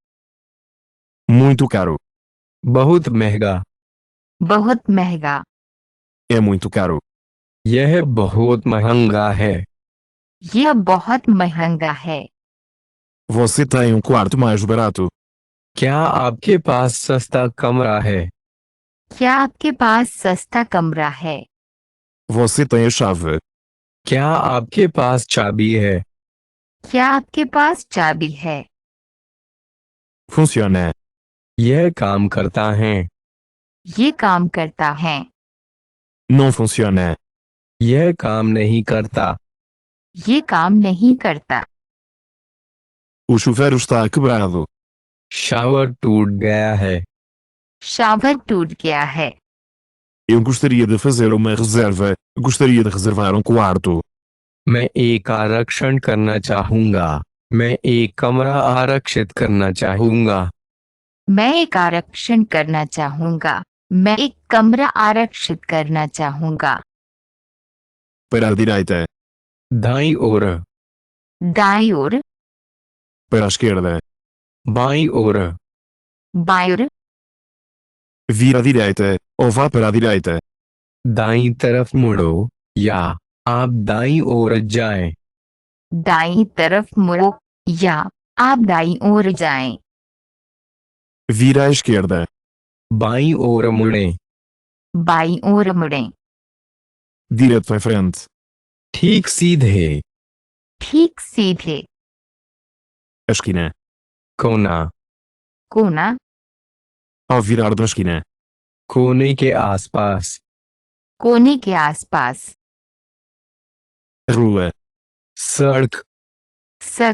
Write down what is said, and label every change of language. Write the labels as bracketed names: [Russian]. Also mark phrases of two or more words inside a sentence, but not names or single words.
[Portuguese] Muito caro. [Hindi] बहुत महंगा, बहुत महंगा, [Portuguese] É muito caro. [Hindi] यह बहुत महंगा है, यह बहुत महंगा है। [Portuguese] Você tem quarto mais barato? [Hindi] क्या आपके पास सस्ता कमरा है, क्या आपके पास सस्ता कमरा है? [Portuguese] Você tem a chave? [Hindi] क्या आपके पास चाबी है, क्या आपके पास चाबी है? [Portuguese] Funciona. [Hindi] यह काम करता है, ये काम करता है, [Portuguese] Não funciona. [Hindi] यह काम नहीं करता, ये काम नहीं करता। [Portuguese] O chuveiro está quebrado. [Hindi] शावर टूट गया है, शावर टूट गया है। [Portuguese] Eu gostaria de fazer uma reserva. Gostaria de reservar quarto. [Hindi] मैं एक आरक्षण करना चाहूंगा, मैं एक कमरा आरक्षित करना चाहूंगा, मैं एक आरक्षण करना चाहूंगा, मैं एक कमरा आरक्षित करना चाहूंगा। [Portuguese] Para a direita. [Hindi] दाईं ओर, दाईं ओर, [Portuguese] Para a esquerda. [Hindi] बाईं ओर, बाईं ओर, [Portuguese] Vira à direita. Ou vá para a direita. [Hindi] दाईं तरफ मुड़ो या आप दाईं ओर जाएं, दाईं तरफ मुड़ो या आप दाईं ओर जाएं। [Portuguese] Vira à esquerda. [Hindi] बाईं ओर मुड़ें, बाईं ओर मुड़ें। [Portuguese] Direto em frente. [Hindi] ठीक सीधे, ठीक सीधे, [Portuguese] A esquina. [Hindi] कोना, कोना, [Portuguese] Ao virar da esquina. [Hindi] कोने के आसपास, कोने के आसपास। [Portuguese] rua, [Hindi] सड़क, सक।